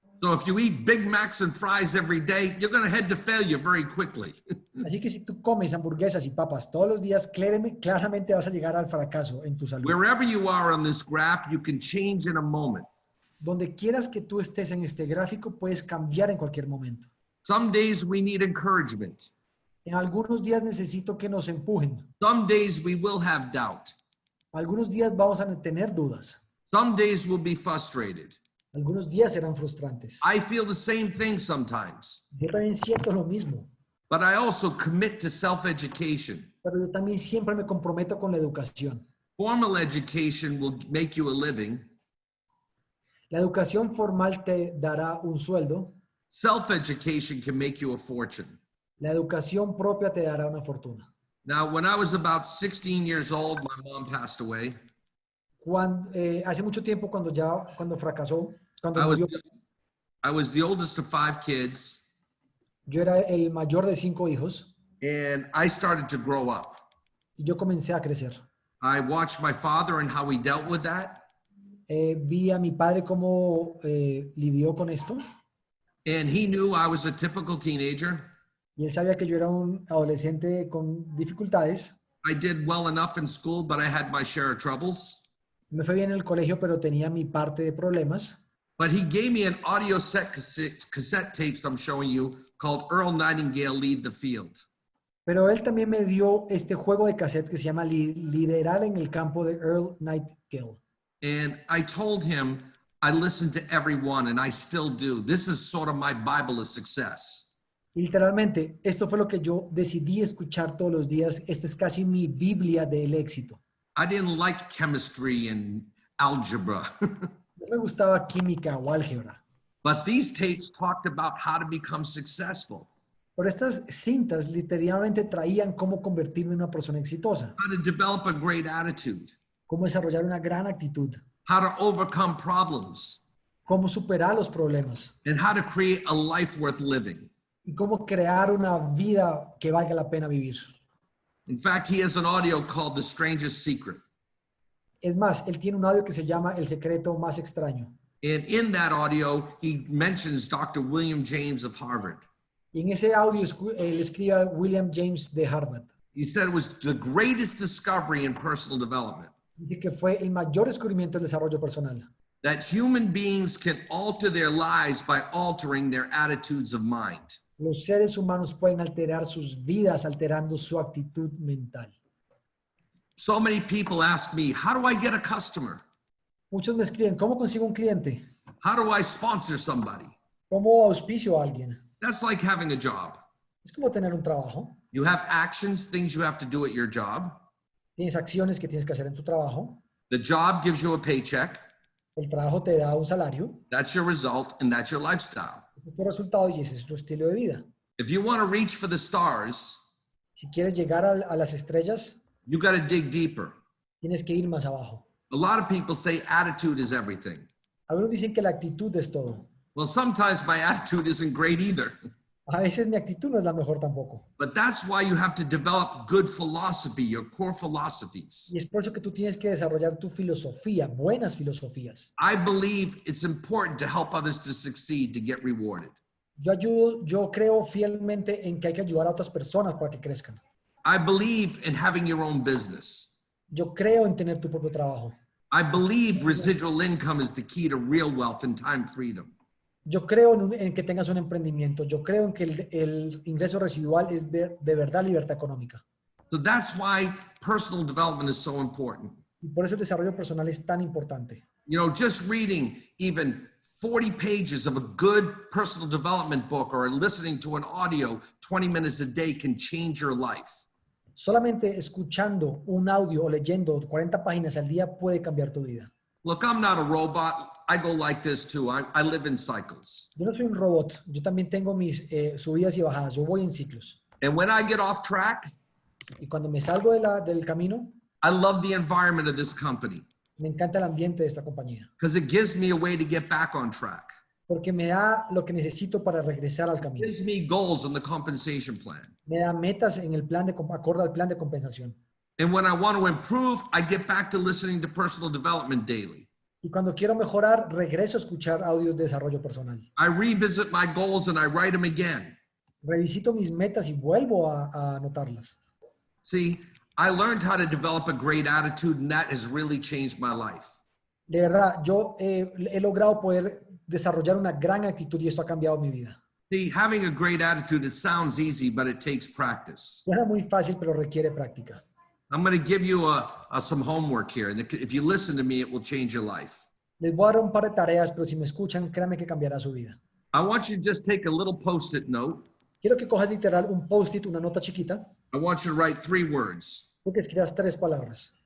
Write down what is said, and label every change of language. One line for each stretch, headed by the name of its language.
English: So if you eat Big Macs and fries every day, you're going to head to failure very quickly.
Spanish: Así que si tú comes hamburguesas y papas todos los días, claramente vas a llegar al fracaso en tu salud.
English: Wherever you are on this graph, you can change in a moment.
Spanish: Donde quieras que tú estés en este gráfico, puedes cambiar en cualquier momento.
English: Some days we need encouragement.
Spanish: En algunos días necesito que nos empujen.
English: Some days we will have doubt.
Spanish: Algunos días vamos a tener dudas.
English: Some days we'll be frustrated.
Spanish: Algunos días serán frustrantes.
English: I feel the same thing sometimes.
Spanish: Yo también siento lo mismo.
English: But I also commit to self-education.
Spanish: Pero yo también siempre me comprometo con la educación.
English: Formal education will make you a living.
Spanish: La educación formal te dará un sueldo.
English: Self-education can make you a fortune.
Spanish: La educación propia te dará una fortuna.
English: Now, when I was about 16 years old, my mom passed away.
Spanish: Hace mucho tiempo cuando fracasó,
English: I was the oldest of 5 kids.
Spanish: Yo era el mayor de 5 hijos
English: and I started to grow up.
Spanish: y yo comencé a crecer.
English: I watched my father and how he dealt with that.
Spanish: Vi a mi padre cómo lidió con esto
English: And he knew I was a typical teenager.
Spanish: y él sabía que yo era un adolescente con dificultades.
English: I did well enough in school, but I had my share of troubles.
Spanish: Me fue bien en el colegio, pero tenía mi parte de problemas.
English: But he gave me an audio set cassette tapes I'm showing you called Earl Nightingale Lead the Field.
Spanish: Pero él también me dio este juego de cassettes que se llama Liderar en el campo de Earl Nightingale.
English: And I told him I listened to every one, and I still do. This is sort of my Bible of success.
Spanish: Y literalmente, esto fue lo que yo decidí escuchar todos los días. Esta es casi mi Biblia del éxito.
English: I didn't like chemistry and algebra,
Spanish: No me gustaba química o álgebra.
English: but these tapes talked about how to become successful,
Spanish: Pero estas cintas literalmente traían cómo convertirme en una persona exitosa,
English: how to develop a great attitude,
Spanish: cómo desarrollar una gran actitud,
English: how to overcome problems,
Spanish: cómo superar los problemas
English: and how to create a life worth living.
Spanish: y cómo crear una vida que valga la pena vivir.
English: In fact, he has an audio called The Strangest Secret.
Spanish: Es más, él tiene un audio que se llama El secreto más extraño.
English: And in that audio, he mentions Dr. William James of Harvard.
Spanish: Y en ese audio él escribe a William James de Harvard.
English: He said it was the greatest discovery in personal development,
Spanish: Dice que fue el mayor descubrimiento del desarrollo personal.
English: that human beings can alter their lives by altering their attitudes of mind.
Spanish: Los seres humanos pueden alterar sus vidas alterando su actitud mental.
English: So many people ask me, how do I get a customer?
Spanish: Muchos me escriben, ¿cómo consigo un cliente?
English: How do I sponsor somebody?
Spanish: ¿Cómo auspicio a alguien?
English: That's like having a job.
Spanish: Es como tener un trabajo.
English: You have actions, things you have to do at your job.
Spanish: Tienes acciones que tienes que hacer en tu trabajo.
English: The job gives you a paycheck.
Spanish: El trabajo te da un salario.
English: That's your result, and that's your lifestyle.
Spanish: Ese es tu resultado y ese es tu estilo de vida.
English: If you want to reach for the stars,
Spanish: Si quieres llegar a las estrellas,
English: you got to dig deeper.
Spanish: tienes que ir más abajo.
English: A lot of people say attitude is everything.
Spanish: Algunos dicen que la actitud es todo.
English: Well, sometimes my attitude isn't great either.
Spanish: A veces mi actitud no es la mejor tampoco.
English: But that's why you have to develop good philosophy, your core philosophies.
Spanish: Y es por eso que tú tienes que desarrollar tu filosofía, buenas filosofías.
English: I believe it's important to help others to succeed, to get rewarded.
Spanish: Yo creo fielmente en que hay que ayudar a otras personas para que crezcan.
English: I believe in having your own business.
Spanish: Yo creo en tener tu propio trabajo.
English: I believe residual income is the key to real wealth and time freedom.
Spanish: Yo creo en que tengas un emprendimiento. Yo creo en que el ingreso residual es de verdad libertad económica.
English: So that's why personal development is so important.
Spanish: Y por eso el desarrollo personal es tan importante.
English: You know, just reading even 40 pages of a good personal development book or listening to an audio 20 minutes a day can change your life.
Spanish: Solamente escuchando un audio o leyendo 40 páginas al día puede cambiar tu vida.
English: Look, I'm not a robot. I go like this too. I live in cycles.
Spanish: Yo no soy un robot. Yo también tengo mis subidas y bajadas. Yo voy en ciclos.
English: And when I get off track,
Spanish: Y cuando me salgo del camino,
English: I love the environment of this company
Spanish: me encanta el ambiente de esta compañía.
English: because it gives me a way to get back on track.
Spanish: Porque me da lo que necesito para regresar al
English: It
Spanish: camino.
English: gives me goals on the compensation plan.
Spanish: Me da metas en el plan acorde al plan de compensación.
English: And when I want to improve, I get back to listening to personal development daily.
Spanish: Y cuando quiero mejorar, regreso a escuchar audios de desarrollo personal.
English: I revisit my goals and I write them again.
Spanish: Revisito mis metas y vuelvo a anotarlas.
English: See, I learned how to develop a great attitude, and that has really changed my life.
Spanish: De verdad, yo he logrado poder desarrollar una gran actitud y esto ha cambiado mi vida.
English: See, having a great attitude, it sounds easy, but it takes practice.
Spanish: Suena muy fácil, pero requiere práctica.
English: I'm going to give you some homework here, and if you listen to me, it will change your life.
Spanish: Les voy a dar un par de tareas, pero si me escuchan, créanme que cambiará su vida.
English: I want you to just take a little Post-it note.
Spanish: Quiero que cojas literal un post-it, una nota chiquita,
English: I want you to write 3 words:
Spanish: porque escribas 3 palabras.